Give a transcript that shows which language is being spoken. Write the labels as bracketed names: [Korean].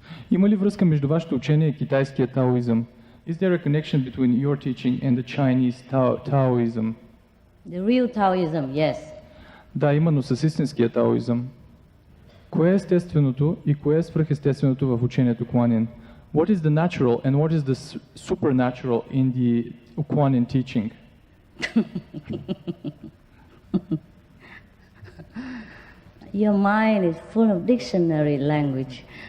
[Bulgarian] Има ли връзка между вашето учение и китайския таоизъм? [English] Is there a connection between your teaching and the Chinese Taoism? The real Taoism, yes. [Bulgarian] Да, именно с истинския таоизъм. Кое е естественото и кое е свръхестественото в учението Kuan-Yin? [English] What is the natural and what is the supernatural in the Kuan-Yin teaching? Your mind is full of dictionary language.